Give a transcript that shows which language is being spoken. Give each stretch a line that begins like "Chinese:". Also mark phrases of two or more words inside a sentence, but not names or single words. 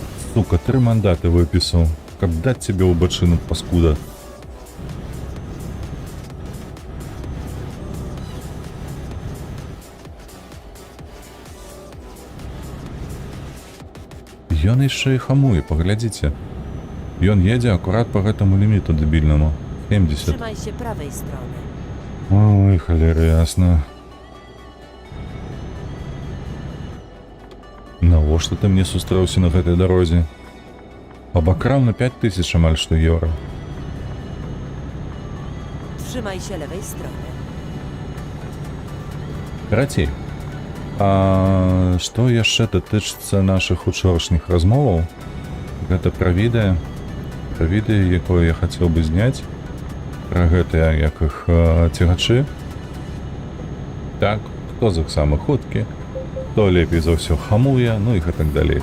Russian: Сука, 3 мандаты выписал. Как дать тебе у бочину, паскуда.
Belarusian: Ён яшчэ і хамуе, паглядзіце. Ён едзе акурат по гэтаму ліміту дэбільнаму. 70.
Polish: Trzymaj się prawej strony.
Belarusian: Ой, халера, ясна. Навошта ты мне сустрэўся на гэтай дарозе? Абакраў на 5000 амаль што еўра.
Polish: Trzymaj się lewej strony.
Belarusian: Карацей. А што яшчэ датычыцца нашых учорашніх размоваў? Гэта пра відэа. Пра відэа, якое я хацеў бы зняць. Пра гэтыя, як іх цягачы. Так, хто з іх самы хуткі, хто лепей за ўсё хамуе, ну і гэтак далей.